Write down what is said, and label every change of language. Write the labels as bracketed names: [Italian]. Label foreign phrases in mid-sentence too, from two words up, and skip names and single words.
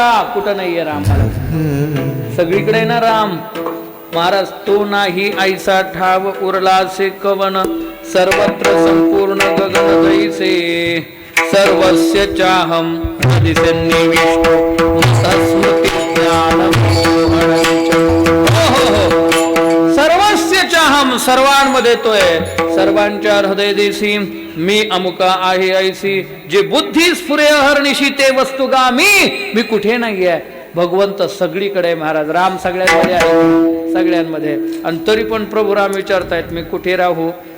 [Marathi] कुठं नाहीये राम महाराज? सगळीकडे ना राम महाराज. तो नाही ऐसा ठाव उरलासे कवन, सर्वत्र संपूर्ण गगन जैसे. [Sanskrit] सर्वस्य चाहम दिसेन्निविष्टो स्मृती ज्ञान मोहनच. सर्वस्य चाहम, [Marathi] सर्वांमध्ये तोय, सर्वांच्या हृदय देसी. मी अमुका आहे ऐसी, जे बुद्धी स्फुरे अहर्निशी ते वस्तुगामी. मी कुठे नाहीये, भगवंत सगळीकडे महाराज. राम सगळ्यांमध्ये आहे, सगळ्यांमध्ये. आणि तरी पण प्रभू राम विचारतायत मी कुठे राहू.